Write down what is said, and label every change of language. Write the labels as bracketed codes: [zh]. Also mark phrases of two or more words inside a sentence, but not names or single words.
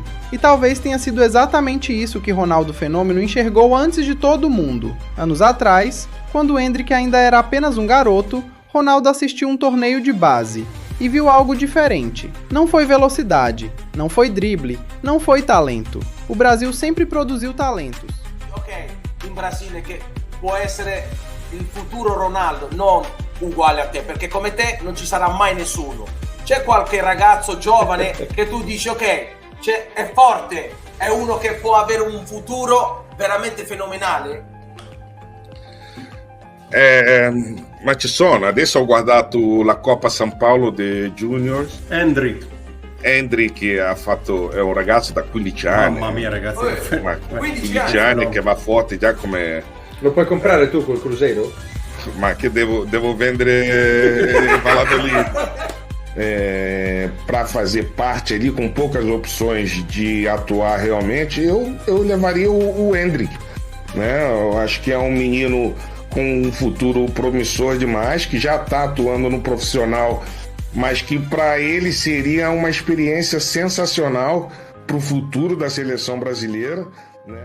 [pt] E talvez tenha sido exatamente isso que Ronaldo Fenômeno enxergou antes de todo mundo. Anos atrás, quando Endrick ainda era apenas um garoto, Ronaldo assistiu um torneio de base e viu algo diferente. Não foi velocidade, não foi drible, não foi talento. O Brasil sempre produziu talentos. [it] Ok, in Brasile che può essere il futuro Ronaldo, non uguale a te, perché come te non ci sarà mai nessuno. C'è qualche ragazzo giovane che tu dici ok, è forte, è uno che può avere un futuro veramente fenomenale? Ma ci sono, adesso ho guardato la Coppa San Paolo dei Juniors. Endrick è un ragazzo da 15 anni. Mamma mia ragazzi, 15 anni no. Che va forte già come... Lo puoi comprare tu col Cruzeiro? Ma che devo vendere Valladolid. [pt] Para fazer parte ali com poucas opções de atuar realmente, eu levaria o Endrick, né? Eu acho que é um menino com um futuro promissor demais, que já está atuando no profissional, mas que para ele seria uma experiência sensacional para o futuro da seleção brasileira, né?